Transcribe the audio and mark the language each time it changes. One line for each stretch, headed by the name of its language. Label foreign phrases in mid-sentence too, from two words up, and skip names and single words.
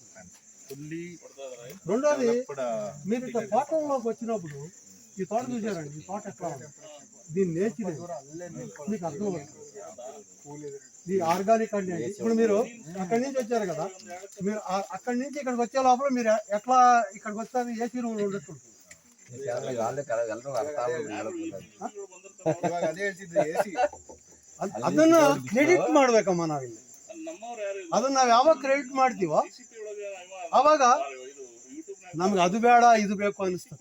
Telugu: రెండోది, మీరు ఇట్లా తోటలోకి వచ్చినప్పుడు ఈ తోట చూసారండి, ఈ తోట ఎట్లా ఉంది, దీని నేచర్ మీకు అర్థమవుతుంది. ఇది ఆర్గానిక్ అండి. ఇప్పుడు మీరు అక్కడి నుంచి వచ్చారు కదా, మీరు అక్కడి నుంచి ఇక్కడికి వచ్చే లోపల మీరు ఎట్లా ఇక్కడికి వస్తారు,
English: AC room
Telugu: ఉండొచ్చు.
Kannada: ಅದನ್ನ ಕ್ರೆಡಿಟ್ ಮಾಡ್ಬೇಕಮ್ಮ ನಾವಿಲ್ಲಿ. ಅದನ್ನ ನಾವ್ ಯಾವಾಗ ಕ್ರೆಡಿಟ್ ಮಾಡ್ತೀವೋ ಅವಾಗ ನಮ್ಗೆ ಅದು ಬೇಡ ಇದು ಬೇಕು ಅನಿಸ್ತದೆ.